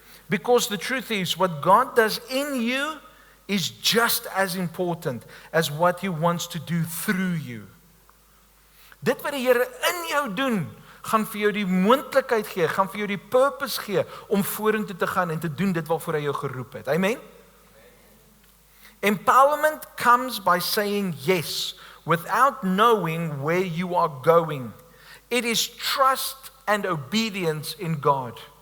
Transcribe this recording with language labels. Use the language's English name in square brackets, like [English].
[English] Because the truth is, what God does in you is just as important as what He wants to do through you. [Afrikaans] Dit wat die Here in jou doen, gaan vir jou die moontlikheid gee, gaan vir jou die purpose gee om vorentoe te gaan en te doen dit waarvoor Hy jou geroep het. Amen? [English] Empowerment comes by saying yes without knowing where you are going. It is trust and obedience in God.